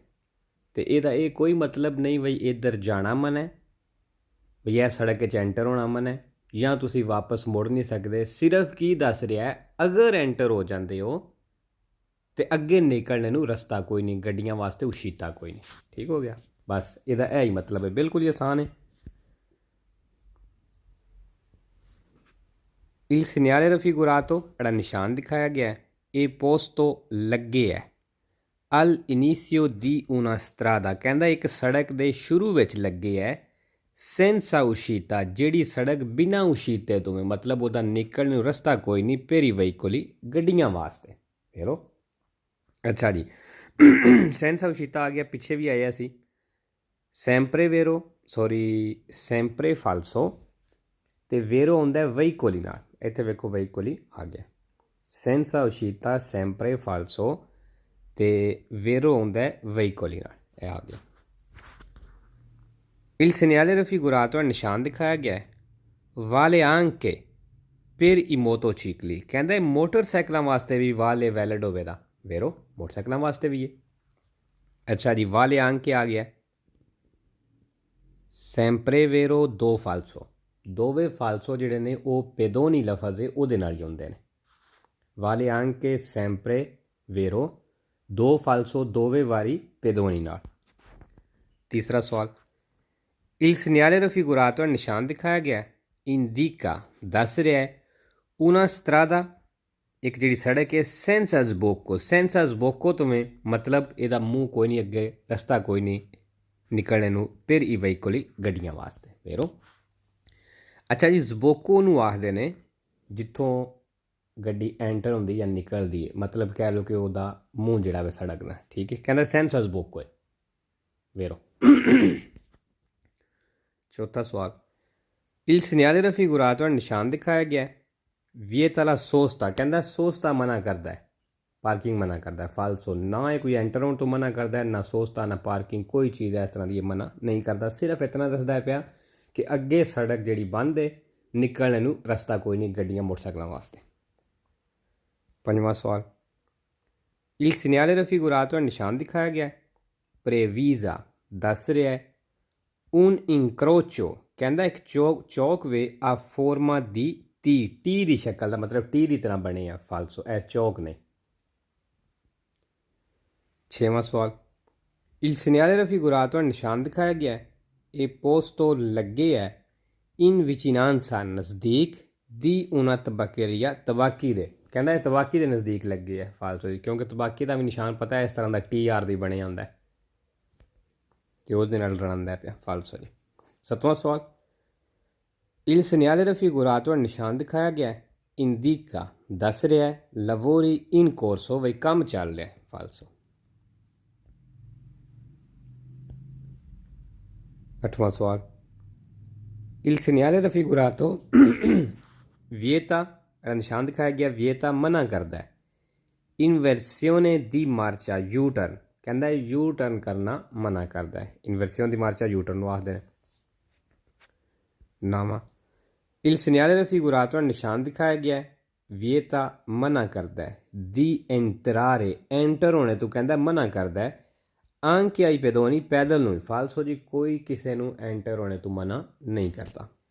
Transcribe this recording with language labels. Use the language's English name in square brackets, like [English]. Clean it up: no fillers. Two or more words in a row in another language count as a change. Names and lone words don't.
[Punjabi] ਤੇ ਇਹਦਾ ਇਹ ਕੋਈ ਮਤਲਬ ਨਹੀਂ ਬਈ ਇੱਧਰ ਜਾਣਾ ਮਨਾ ਹੈ, ਬਈ ਇਹ ਸੜਕ 'ਚ ਐਂਟਰ ਹੋਣਾ ਮਨਾ ਹੈ, ਜਾਂ ਤੁਸੀਂ ਵਾਪਸ ਮੁੜ ਨਹੀਂ ਸਕਦੇ। ਸਿਰਫ ਕੀ ਦੱਸ ਰਿਹਾ ਹੈ, ਅਗਰ ਐਂਟਰ ਹੋ ਜਾਂਦੇ ਹੋ ਤੇ ਅੱਗੇ ਨਿਕਲਣੇ ਨੂੰ ਰਸਤਾ ਕੋਈ ਨਹੀਂ, ਗੱਡੀਆਂ ਵਾਸਤੇ ਉਸ਼ੀਤਾ ਕੋਈ ਨਹੀਂ। ਠੀਕ ਹੋ ਗਿਆ, ਬਸ ਇਹਦਾ ਇਹ ਹੀ ਮਤਲਬ ਹੈ, ਬਿਲਕੁਲ ਹੀ ਆਸਾਨ ਹੈ। [Italian] Il segnale raffigurato [Punjabi] ਜਿਹੜਾ ਨਿਸ਼ਾਨ ਦਿਖਾਇਆ ਗਿਆ ਹੈ ਇਹ [Italian] posto [Punjabi] ਲੱਗੇ ਹੈ [Italian] al inizio di una strada, [Punjabi] ਕਹਿੰਦਾ ਇੱਕ ਸੜਕ ਦੇ ਸ਼ੁਰੂ ਵਿੱਚ ਲੱਗੇ ਹੈ। [Italian] senza uscita, [Punjabi] ਜਿਹੜੀ ਸੜਕ ਬਿਨਾਂ ਉਸ਼ੀਤੇ ਤੋਂ ਹੈ, ਮਤਲਬ ਉਹਦਾ ਨਿਕਲਣ ਨੂੰ ਰਸਤਾ ਕੋਈ ਨਹੀਂ, [Italian] per i veicoli, [Punjabi] ਗੱਡੀਆਂ ਵਾਸਤੇ। ਫੇਰੋ ਅੱਛਾ ਜੀ, [Italian] senza uscita [Punjabi] ਆ ਗਿਆ, ਪਿੱਛੇ ਵੀ ਆਇਆ ਸੀ [Italian] sempre vero, [Punjabi] ਸੌਰੀ [Italian] sempre falso, [Punjabi] ਤੇ ਵੇਰੋ ਆਉਂਦਾ veicoli ਨਾਲ। ਇੱਥੇ ਵੇਖੋ veicoli ਆ ਗਿਆ, [Italian] senza uscita sempre falso [Punjabi] ਤੇ ਵੇਰੋ ਆਉਂਦਾ veicoli ਨਾਲ, ਇਹ ਆ ਗਿਆ। [Italian] Il segnale raffigurato [Punjabi] ਨਿਸ਼ਾਨ ਦਿਖਾਇਆ ਗਿਆ ਹੈ [Italian] vale anche per i motocicli, [Punjabi] ਕਹਿੰਦਾ ਇਹ ਮੋਟਰਸਾਈਕਲਾਂ ਵਾਸਤੇ ਵੀ vale ਵੈਲਿਡ ਹੋਵੇਗਾ। ਵੇਰੋ ਮੋਟਰਸਾਈਕਲਾਂ ਵਾਸਤੇ ਵੀ ਹੈ। ਅੱਛਾ ਜੀ, [Italian] vale anche [Punjabi] ਆ ਗਿਆ [Italian] sempre vero [Punjabi] do falso, ਦੋਵੇਂ ਫਾਲਸੋ ਜਿਹੜੇ ਨੇ ਉਹ ਪੇਦੋਨੀ ਲਫ਼ਜ਼ ਹੈ ਉਹਦੇ ਨਾਲ ਹੀ ਹੁੰਦੇ ਨੇ। [Italian] vale anche sempre vero, [Punjabi] ਦੋ ਫਾਲਸੋ ਦੋਵੇਂ ਵਾਰੀ ਪੇਦੋਨੀ ਨਾਲ। ਤੀਸਰਾ ਸਵਾਲ, [Italian] il segnale raffigurato [Punjabi] ਨਿਸ਼ਾਨ ਦਿਖਾਇਆ ਗਿਆ indica, ਦੱਸ ਰਿਹਾ ਹੈ [Italian] una strada, [Punjabi] ਇੱਕ ਜਿਹੜੀ ਸੜਕ ਹੈ [Italian] senza sbocco, senza sbocco [Punjabi] ਤੋਂ ਮਤਲਬ ਇਹਦਾ ਮੂੰਹ ਕੋਈ ਨਹੀਂ, ਅੱਗੇ ਰਸਤਾ ਕੋਈ ਨਹੀਂ ਨਿਕਲਣੇ ਨੂੰ, [Italian] per i veicoli, [Punjabi] ਗੱਡੀਆਂ ਵਾਸਤੇ। ਵੇਰੋ ਅੱਛਾ ਜੀ, ਜ਼ਬੋਕੋ ਨੂੰ ਆਖਦੇ ਨੇ ਜਿੱਥੋਂ ਗੱਡੀ ਐਂਟਰ ਹੁੰਦੀ ਜਾਂ ਨਿਕਲਦੀ ਹੈ, ਮਤਲਬ ਕਹਿ ਲਓ ਕਿ ਉਹਦਾ ਮੂੰਹ ਜਿਹੜਾ ਵੇ ਸੜਕ ਦਾ, ਠੀਕ ਹੈ। ਕਹਿੰਦਾ [Italian] senza sbocco [Punjabi] ਹੈ। ਵੇਰੋ ਚੌਥਾ ਸਵਾਲ, [Italian] il segnale raffigurato [Punjabi] ਨਿਸ਼ਾਨ ਦਿਖਾਇਆ ਗਿਆ [Italian] vieta la sosta, [Punjabi] ਕਹਿੰਦਾ ਸੋਸਤਾ ਮਨਾ ਕਰਦਾ ਹੈ, ਪਾਰਕਿੰਗ ਮਨਾ ਕਰਦਾ ਹੈ। ਫਾਲਸੋ, ਨਾ ਇਹ ਕੋਈ ਐਂਟਰ ਹੋਣ ਤੋਂ ਮਨਾ ਕਰਦਾ ਹੈ, ਨਾ ਸੋਸਤਾ ਨਾ ਪਾਰਕਿੰਗ, ਕੋਈ ਚੀਜ਼ ਇਸ ਤਰ੍ਹਾਂ ਦੀ ਮਨਾ ਨਹੀਂ ਕਰਦਾ। ਸਿਰਫ ਇਤਨਾ ਦੱਸਦਾ ਪਿਆ ਕਿ ਅੱਗੇ ਸੜਕ ਜਿਹੜੀ ਬੰਦ ਹੈ, ਨਿਕਲਣ ਨੂੰ ਰਸਤਾ ਕੋਈ ਨਹੀਂ ਗੱਡੀਆਂ ਮੋਟਰਸਾਈਕਲਾਂ ਵਾਸਤੇ। ਪੰਜਵਾਂ ਸਵਾਲ, [Italian] il segnale raffigurato [Punjabi] ਨਿਸ਼ਾਨ ਦਿਖਾਇਆ ਗਿਆ previsa, ਦੱਸ ਰਿਹਾ ਹੈ [Italian] un incrocio, [Punjabi] ਕਹਿੰਦਾ ਇੱਕ ਚੌਕ ਵੇ ਆ [Italian] forma di [Punjabi] ਟੀ ਦੀ ਸ਼ਕਲ ਦਾ, ਮਤਲਬ ਟੀ ਦੀ ਤਰ੍ਹਾਂ ਬਣੇ ਆ। ਫਾਲਸੋ, ਇਹ ਚੌਕ ਨੇ। ਛੇਵਾਂ ਸਵਾਲ, [Italian] il segnale raffigurato [Punjabi] ਨਿਸ਼ਾਨ ਦਿਖਾਇਆ ਗਿਆ ਇਹ posto ਲੱਗੇ ਹੈ [Italian] in vicinanza, [Punjabi] ਨਜ਼ਦੀਕ ਦੀ [Italian] una tabaccheria, [Punjabi] ਤਬਾਕੀ ਦੇ, ਕਹਿੰਦਾ ਇਹ ਤਬਾਕੀ ਦੇ ਨਜ਼ਦੀਕ ਲੱਗੇ ਹੈ। ਫਾਲਤੂ ਜੀ, ਕਿਉਂਕਿ ਤਬਾਕੀ ਦਾ ਵੀ ਨਿਸ਼ਾਨ ਪਤਾ ਹੈ ਇਸ ਤਰ੍ਹਾਂ ਦਾ TR ਦੀ ਬਣਿਆ ਹੁੰਦਾ ਅਤੇ ਉਹਦੇ ਨਾਲ ਰਲਾਉਂਦਾ ਪਿਆ। ਫਾਲਸੋ ਜੀ। ਸੱਤਵਾਂ ਸਵਾਲ, [Italian] Il segnale raffigurato al [Punjabi] ਨਿਸ਼ਾਨ ਦਿਖਾਇਆ ਗਿਆ ਹੈ ਇੰਡੀਕਾ ਦੱਸ ਰਿਹਾ ਹੈ [Italian] lavori in corso [Punjabi] ਵਈ ਕੰਮ ਚੱਲ ਰਿਹਾ ਹੈ ਫਾਲਸੋ। 8ਵਾਂ ਸਵਾਲ [Italian] Il segnale raffigurato vieta [Punjabi] ਨਿਸ਼ਾਨ ਦਿਖਾਇਆ ਗਿਆ vieta ਮਨਾ ਕਰਦਾ ਹੈ [Italian] inversione di marcia [English] U turn [Punjabi] ਕਹਿੰਦਾ [English] U turn [Punjabi] ਕਰਨਾ ਮਨਾ ਕਰਦਾ ਹੈ [Italian] inversione di marcia [English] U turn [Punjabi] ਨੂੰ ਆਖਦੇ ਨੇ। 9ਵਾਂ [Italian] Il segnale raffigurato [Punjabi] ਨਿਸ਼ਾਨ ਦਿਖਾਇਆ ਗਿਆ ਹੈ vieta ਮਨਾ ਕਰਦਾ ਹੈ [Italian] di entrare [Punjabi] ਐਂਟਰ ਹੋਣੇ ਤੋਂ ਕਹਿੰਦਾ ਮਨਾ ਕਰਦਾ ਹੈ [Italian] anche ai pedoni [Punjabi] ਪੈਦਲ ਨੂੰ ਫਾਲਸੋ ਜੀ ਕੋਈ ਕਿਸੇ ਨੂੰ ਐਂਟਰ ਹੋਣੇ ਤੋਂ ਮਨਾ ਨਹੀਂ ਕਰਦਾ।